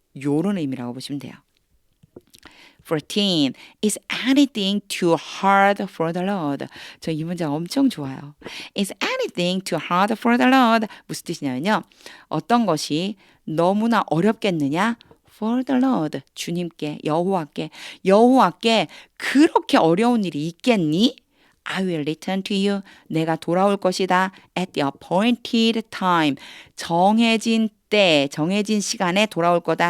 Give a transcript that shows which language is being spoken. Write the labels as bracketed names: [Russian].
[Korean] 요런 의미라고 보시면 돼요. 14. [English] Is anything too hard for the Lord? [Korean] 저 이 문장 엄청 좋아요. [English] Is anything too hard for the Lord? [Korean] 무슨 뜻이냐면요. 어떤 것이 너무나 어렵겠느냐? for the Lord, 주님께, 여호와께 그렇게 어려운 일이 있겠니? [English] I will return to you. [Korean] 내가 돌아올 것이다. [English] At the appointed time. [Korean] 정해진 때, 정해진 시간에 돌아올 거다.